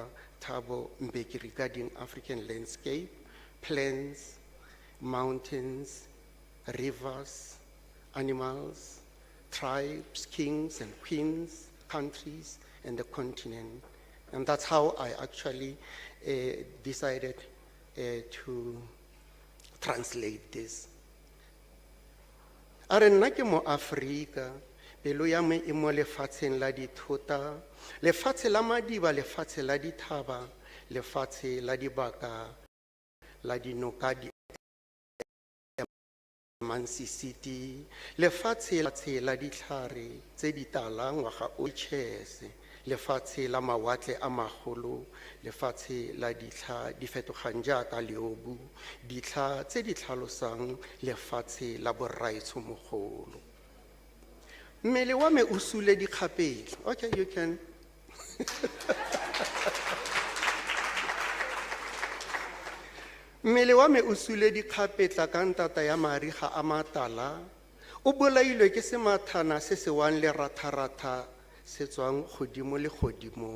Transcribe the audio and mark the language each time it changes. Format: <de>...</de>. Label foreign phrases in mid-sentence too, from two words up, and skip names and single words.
<en>Thabo Mbeki regarding African landscape, plants, mountains, rivers, animals, tribes, kings and queens, countries, and the continent. And that's how I actually decided to translate this.</en> <tn>Are nna ke mo Afrika, pelo ya me e mo lefatsheng la dithota, lefatshe la madiba, lefatshe la dithaba, lefatshe la dibaka, la dinoka di Mansisiti, lefatshe la ditlhare tse di tala ngwaga o tšhese, lefatshe la mawatle a magolo, lefatshe la ditlha di fetogang jaaka leobu, ditlha tse di tlhalosang lefatshe la boraitsho mogolo. Mmele wa me o sule dikgapetla.</tn> <en>Okay, you can.</en> <tn>Mmele wa me o sule dikgapetla ka ntata ya mariga a matala, o bolailwe ke semathana se se wang le ratharatha se tswang godimo le godimo.</tn>